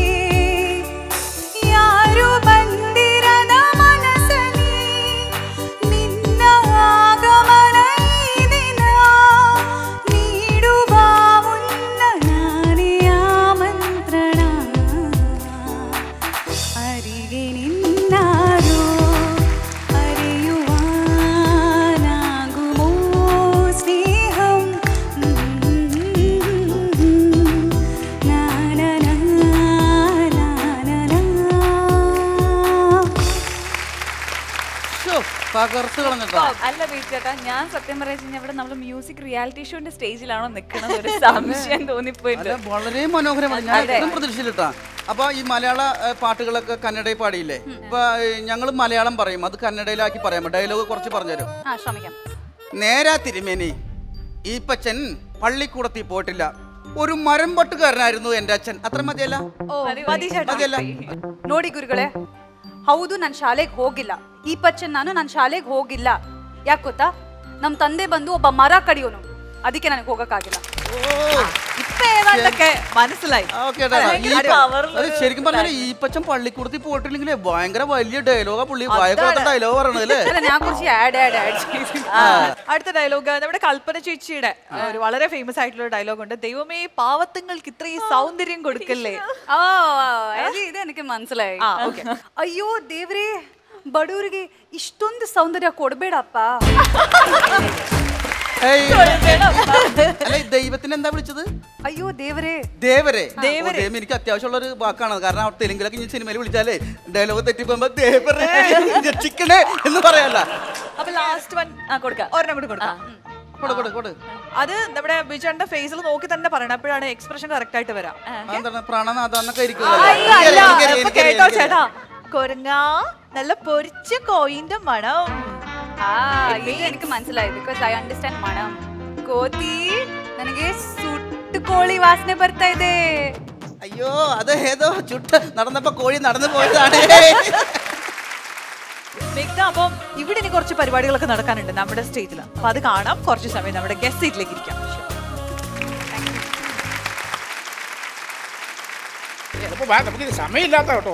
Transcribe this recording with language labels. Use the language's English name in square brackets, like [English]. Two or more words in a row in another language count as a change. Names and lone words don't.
[Kannada] ಯಾರು ಬಂದಿರದ ಮನಸ್ಸಲ್ಲಿ ನಿನ್ನ ಆಗಮನ ಈ ದಿನ ನೀಡುವ ಮುನ್ನ ನಾನೇ ಆಮಂತ್ರಣ ಅರಿವೆ ನಿನ್ನಾರೋ ಅರಿಯುವಾನಾಗುಮೋ ಸ್ನೇಹಂ [Malayalam] പകർത്ത് കളഞ്ഞിട്ടോ. അല്ല ബീച്ചേട്ടാ, ഞാൻ സത്യം പറയുന്നത് ഇവിടെ നമ്മൾ [English] music reality show [Malayalam] സ്റ്റേജിലാണോ നിൽക്കുന്നത് ഒരു സംശയം തോന്നിപ്പോയിട്ട്. വളരെ മനോഹരമാണ്. ഞാൻ ഇത്രയും പ്രതീക്ഷിച്ചിട്ടാ. അപ്പൊ ഈ മലയാള പാട്ടുകളൊക്കെ കന്നഡയിൽ പാടിയില്ലേ? ഇപ്പൊ ഞങ്ങൾ മലയാളം പറയും, അത് കന്നഡയിലാക്കി പറയാമോ? ഡയലോഗ് കുറച്ച് പറഞ്ഞുതരും. ശ്രമിക്കാം. നേരാ തിരുമേനി, ഈ പച്ചൻ പള്ളിക്കൂടത്തിൽ പോയിട്ടില്ല, ഒരു മരം പട്ടുകാരനായിരുന്നു എന്റെ അച്ഛൻ. അത്ര മതിയല്ല? മതിയല്ല? [Kannada] ನೋಡಿ ಗುರುಗಳೇ, ಹೌದು ನಾನು ಶಾಲೆಗೆ ಹೋಗಿಲ್ಲ. ಈ ಪಚ್ಚನ್ ನಾನು ಶಾಲೆಗೆ ಹೋಗಿಲ್ಲ. ಯಾಕೆ ಗೊತ್ತಾ? ನಮ್ಮ ತಂದೆ ಬಂದು ಒಬ್ಬ ಮರ ಕಡಿಯೋನು, ಅದಕ್ಕೆ ನನಗೆ ಹೋಗಕ್ಕಾಗಿಲ್ಲ. [Malayalam] മനസ്സിലായി. ശരിക്കും പറഞ്ഞാൽ ഈ പച്ചൻ പള്ളിക്കൂടത്തിൽ പോയിട്ടില്ലെങ്കിൽ ഭയങ്കര വലിയ ഡയലോഗാ പുള്ളി വായക്കുളത്തെ ഡയലോഗ് പറയണല്ലേ? അടുത്ത ഡയലോഗ് നമ്മുടെ കൽപ്പന ചേച്ചിയുടെ ഒരു വളരെ ഫേമസ് ആയിട്ടുള്ള ഡയലോഗ് ഉണ്ട്. ദൈവമേ പാവത്തുങ്ങൾക്ക് ഇത്രയും സൗന്ദര്യം കൊടുക്കല്ലേ. ഇത് എനിക്ക് മനസ്സിലായി. [Kannada] അയ്യോ ದೇವ್ರೇ, ಬಡವರಿಗೆ ಇಷ್ಟೊಂದು ಸೌಂದರ್ಯ ಕೊಡಬೇಡಪ್ಪ. [Malayalam] ദൈവത്തിന് എന്താ വിളിച്ചത്? അയ്യോ ദേവരേ. ദേവരേ എനിക്ക് അത്യാവശ്യമുള്ള ഒരു വാക്കാണ്. കാരണം തെലുങ്കിലൊക്കെ ഇനി സിനിമയിൽ വിളിച്ചാലേ ഡയലോഗ് തെറ്റിപ്പോകുമ്പോ ദേവരേ രക്ഷിക്കണേ എന്ന് പറയാല്ല. അപ്പൊ [English] last one [Malayalam] കൊടുക്കാം, ഒരെണ്ണം കൂടി കൊടുക്കാം. അത് നമ്മുടെ ബിജുന്റെ ഫേസിൽ നോക്കി തന്നെ പറയണം, അപ്പോഴാണ് [English] expression correct [Malayalam] ആയിട്ട് വരാം. പ്രാണനാഥന്നൊക്കെ കേട്ടോ ചേട്ടാ, കൊരങ്ങാ നല്ല പൊരിച്ച കോയിന്റെ മണം. എനിക്ക് മനസ്സിലായി. [English] because I understand [Malayalam] മണം. [Kannada] കോതി ನನಗೆ ಸುಟ್ಟು ಕೋಳಿ ವಾಸನೆ ಬರ್ತಾ ಇದೆ. [Malayalam] അയ്യോ, അത് ഏതോ ചുട്ട് നടന്നപ്പോ കോഴി നടന്നു പോയതാണ്. അപ്പം ഇവിടെ ഇനി കുറച്ച് പരിപാടികളൊക്കെ നടക്കാനുണ്ട് നമ്മുടെ സ്റ്റേജിൽ. അപ്പൊ അത് കാണാം. കുറച്ച് സമയം നമ്മുടെ ഗസ്റ്റ് സീറ്റിലേക്ക് ഇരിക്കാം. നമുക്ക് സമയമില്ലാത്ത കേട്ടോ.